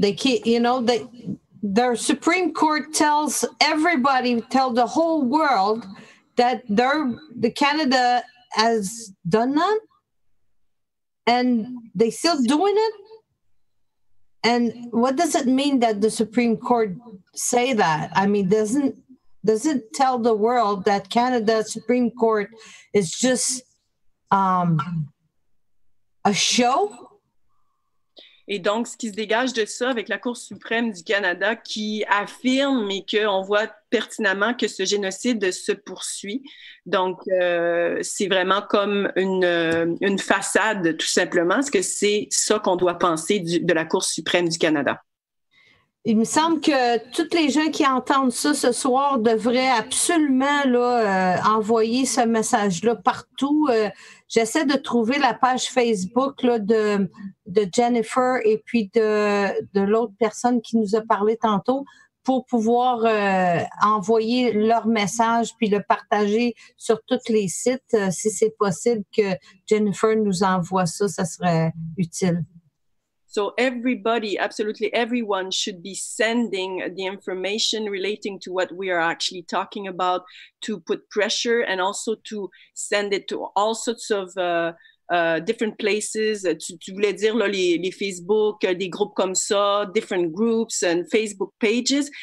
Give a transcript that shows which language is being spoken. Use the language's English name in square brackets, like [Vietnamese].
[English] They keep, their Supreme Court tells everybody, tell the whole world that the Canada has done that, and they still doing it. And what does it mean that the Supreme Court say that? I mean, does it tell the world that Canada Supreme Court is just a show? [French] Et donc, ce qui se dégage de ça avec la Cour suprême du Canada qui affirme et qu'on voit pertinemment que ce génocide se poursuit. Donc, c'est vraiment comme une façade, tout simplement, parce que c'est ça qu'on doit penser de la Cour suprême du Canada. Il me semble que tous les gens qui entendent ça ce soir devraient absolument envoyer ce message-là partout. J'essaie de trouver la page Facebook là, de Jennifer et puis de l'autre personne qui nous a parlé tantôt pour pouvoir envoyer leur message puis le partager sur tous les sites. Si c'est possible que Jennifer nous envoie ça, ça serait utile. [English] So everybody, absolutely everyone should be sending the information relating to what we are actually talking about to put pressure and also to send it to all sorts of different places. [French] Tu voulais dire là, les Facebook, des groupes comme ça, [English] different groups and Facebook pages.